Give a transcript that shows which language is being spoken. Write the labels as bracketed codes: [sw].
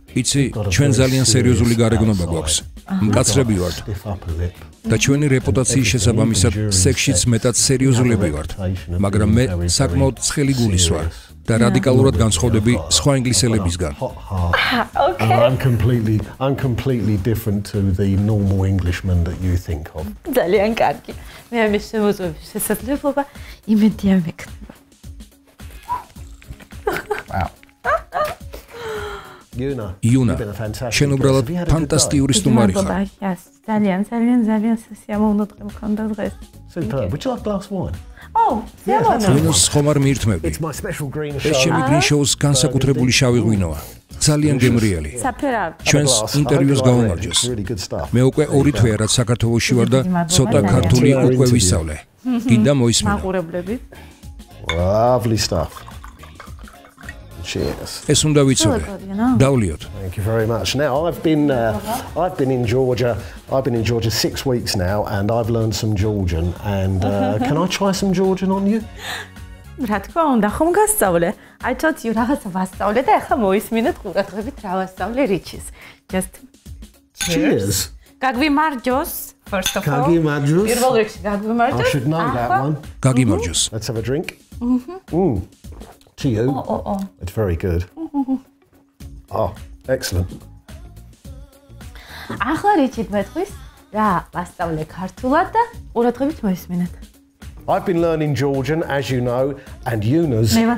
[ka] იცი, ჩვენ ძალიან სერიოზული გარეგნობა გვაქვს. მკაცრები ვართ. და ჩვენი რეპუტაციის შესაბამისად სექსშიც მეტად სერიოზულები ვართ. მაგრამ მე საკმაოდ ცხელი გულის ვარ და რადიკალურად განსხვავდები სხვა ინგლისელებისგან. [en] Okay. I'm completely different to the normal Englishman that you think of. [ka] ძალიან კარგი. მე ამის შემოწმების შესაძლებლობა იმედია მექნება. [en] Wow. [ka] იუნა, შენ უბრალოდ ფანტასტიკური სტუმარი ხარ. ძალიან სიამოვნო დღე მქონდა დღეს. [en] Superb. Would you like a glass of wine? [ka] Oh, სიამოვნო. ვინოს ხომარ მიირთმევდი. [en] It's my special green show. [ka] ეს ჩემი green show-ს განსაკუთრებული შავი ღვინოა. ძალიან გემრიელი. საფერა. ჩვენს ინტერვიუს გავუმარჯოს. მე უკვე 2 თვეა რაც საქართველოში ვარ და ცოტა ქართული უკვე ვისწავლე. კიდე მოისმინა. მაყურებლები. [en] Lovely stuff. Cheers. [ka] ეს უნდა ვიცოდე. დავლიოთ. [en] Thank you very much. Now I've been in Georgia. I've been in Georgia 6 weeks now, and I've learned some Georgian. And can I try some Georgian on you? [ka] რა თქმა უნდა, ხომ გასწავლე? [en] I taught you [ka] რაღაცა ვასწავლე და ახლა მოისმინეთ ყურადღებით რა ვასწავლე რიჩის. [en] Just cheers. [ka] გაგვიმარჯოს. [en] First of all. [ka] გაგვიმარჯოს. პირველ რიგში გაგვიმარჯოს. [en] I should know that one. [ka] გაგვიმარჯოს. [en] Let's have a drink. To you. It's very good. Oh, excellent. [ka] ახლა რიჩი მეთქვის რა ვასწავლე ქართულად და ყურადღებით მოისმინეთ. [en] I've been learning Georgian, as you know, and Yuna's.